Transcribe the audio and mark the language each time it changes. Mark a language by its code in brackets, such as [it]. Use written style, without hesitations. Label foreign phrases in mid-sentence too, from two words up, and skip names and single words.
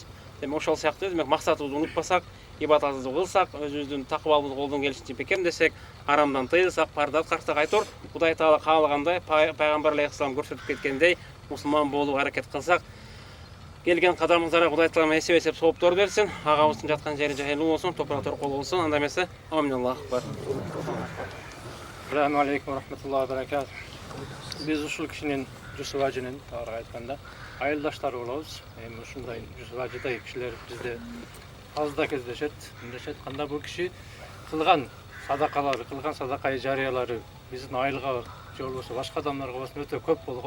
[ky] Демек, ошол сыяктуу демек максатыбызды унутпасак, ибадатыбызды кылсак, өзүбүздүн такыбалыбызды колдон келишинче бекемдесек, арамдан тыйылсак, парда аткарсак айтор, Кудай Таала каалагандай, Пайгамбар алейхиссалам көрсөтүп кеткендей, мусулман болууга аракет кылсак, келген кадамыңыздарга Кудай Таала эсеп сооптор берсин, агабыздын жаткан жери жайлуу болсун, топурак торкол болсун, анда эмесе амин [ar] الله أكبر. السلام عليكم ورحمة الله وبركاته. [ky] Biz ушул кишинин Жусуп ажынын тагыраак айтканда айылдаштары болобуз. Эми ушундай Жусуп ажыдай кишилер бизде аз да кездешет. Мындайча айтканда бул киши кылган садакалары, кылган садакай жарыялары биздин айылга же болбосо башка адамдарга болсун өтө көп болгон.